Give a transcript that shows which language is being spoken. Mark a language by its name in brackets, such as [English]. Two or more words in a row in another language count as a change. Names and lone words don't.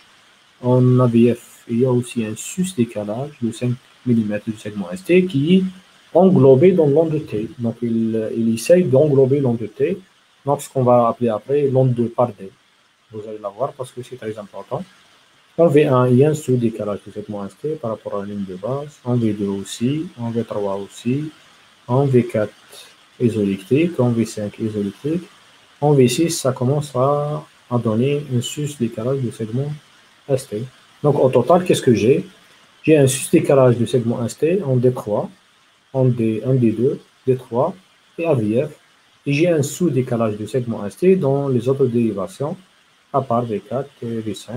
[French] En AVF, il y a aussi un sus-décalage de 5 mm du segment ST qui est englobé dans l'onde de T. Donc, il essaye d'englober l'onde de T. Donc, ce qu'on va appeler après l'onde de Pardet. Vous allez la voir parce que c'est très important. En V1, il y a un sous-décalage du segment ST par rapport à la ligne de base. En V2 aussi. En V3 aussi. En V4, isoélectrique. En V5, isoélectrique. En V6, ça commence à donner un sus-décalage du segment ST. Donc, au total, qu'est-ce que j'ai? J'ai un sus-décalage du segment ST en D3, en D2, D3 et AVF. Et j'ai un sous-décalage du segment ST dans les autres dérivations, à part V4 et V5.